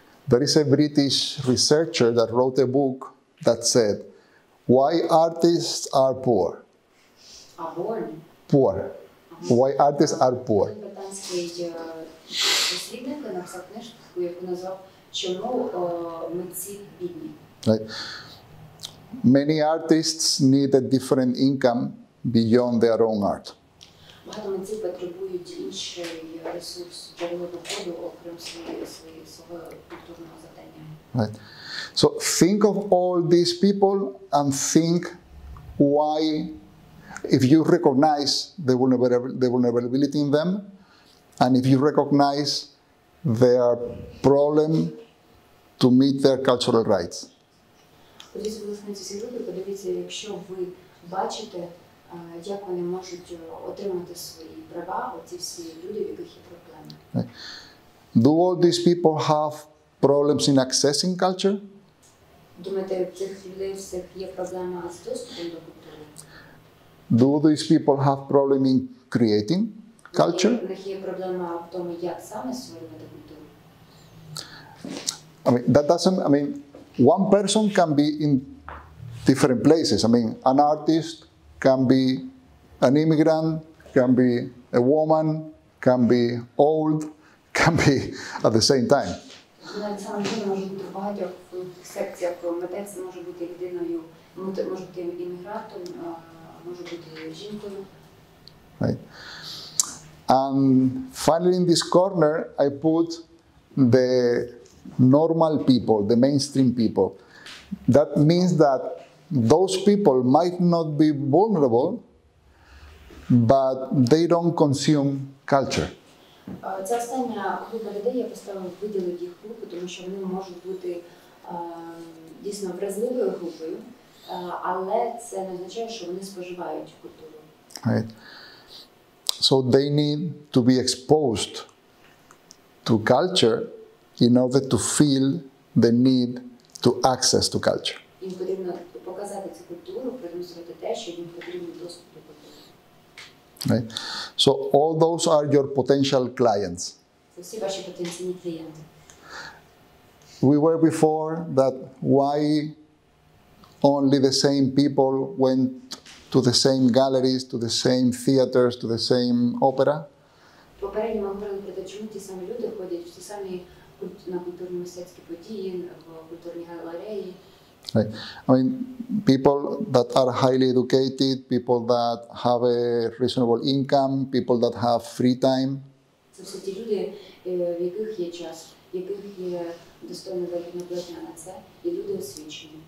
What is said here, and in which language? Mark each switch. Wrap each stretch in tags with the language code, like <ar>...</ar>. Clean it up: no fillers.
<en>There is a British researcher that wrote a book that said, "Why artists are poor." Poor. Why artists are poor.</en> <uk>Британський дослідник написав книжку, яку назвав "Чому митці бідні?"</uk> <en>Right. Many artists need a different income beyond their own art.</en> <uk>Багато митців потребують інший ресурс джерело доходу, окрім свого культурного завдання.</uk> <en>Right. So think of all these people and think why, if you recognize the vulnerability in them, and if you recognize their problem to meet their cultural rights.</en> <uk>Подивіться, будь ласка, на ці групи, подивіться, якщо ви бачите, як вони можуть отримати свої права, оці всі люди, в яких є проблеми.</uk> <en>Right. Do all these people have problems in accessing culture?</en> <uk>Думаєте, у цих людей всіх є проблема з доступом до культури?</uk> <en>Do these people have problem in creating culture?</en> <uk>У них є проблема в тому, як саме створювати культуру.</uk> <en>One person can be in different places. An artist can be an immigrant, can be a woman, can be old, can be at the same time.</en> <uk>Навіть саме людина може бути в багатьох секціях. Митець може бути людиною, може бути іммігрантом, може бути жінкою.</uk> <en>Right. And finally, in this corner, I put the normal people, the mainstream people. That means that those people might not be vulnerable, but they don't consume culture.</en> <uk>Ця остання група людей, я виділив їх групу, тому що вони можуть бути дійсно вразливою групою, але це не означає, що вони споживають культуру.</uk> <en>Right. So they need to be exposed to culture in order to feel the need to access to culture.</en> <uk>Їм потрібно показати цю культуру, продемонструвати те, що їм потрібен доступ до культури.</uk> <en>Right? So all those are your potential clients.</en> <uk>Це всі ваші потенційні клієнти.</uk> <en>We were before that why only the same people went to the same galleries, to the same theaters, to the same opera.</en> <uk>Попередньо ми говорили про те, чому ті самі люди ходять в ті самі на культурно-мистецькі події, в культурні галереї.</uk> <en>Right. People that are highly educated, people that have a reasonable income, people that have free time.</en> <uk>Це всі ті люди, в яких є час, в яких є достойна заробітна платня на це, і люди освічені.</uk>